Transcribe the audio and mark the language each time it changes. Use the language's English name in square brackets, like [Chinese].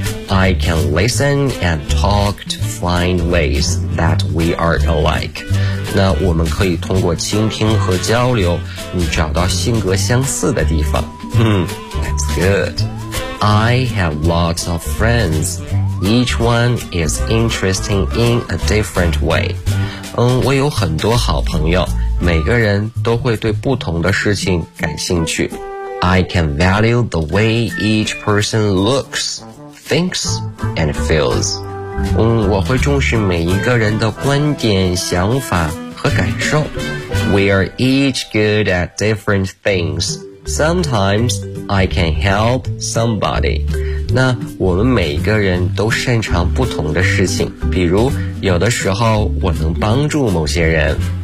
[English] I can listen and talk to find ways that we are alike， [Chinese] 那我们可以通过倾听和交流找到性格相似的地方。 [English] That's goodI have lots of friends. Each one is interesting in a different way. [Chinese] 我有很多好朋友，每个人都会对不同的事情感兴趣。 [English] I can value the way each person looks, thinks, and feels. [Chinese] 我会重视每一个人的观点、想法和感受。 [English] We are each good at different things. Sometimes,I can help somebody. [Chinese] 那我们每一个人都擅长不同的事情，比如有的时候我能帮助某些人。